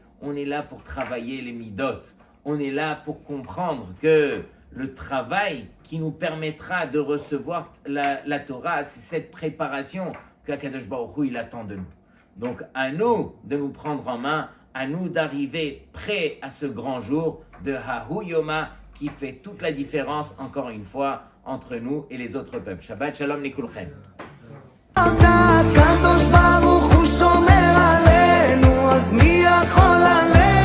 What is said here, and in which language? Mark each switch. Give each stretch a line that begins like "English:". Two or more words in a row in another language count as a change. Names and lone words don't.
French: On est là pour travailler les midot. On est là pour comprendre que le travail qui nous permettra de recevoir la Torah, c'est cette préparation qu'Akadosh Baruch Hu, il attend de nous. Donc, à nous de nous prendre en main, à nous d'arriver prêts à ce grand jour de
Aramaic: ההוא יומא
French: qui fait toute la différence, encore une fois, entre nous et les autres peuples.
Hebrew: שבת שלום לכולכם. הקדוש ברוך הוא שומר עלינו, אז מי יכול עלינו?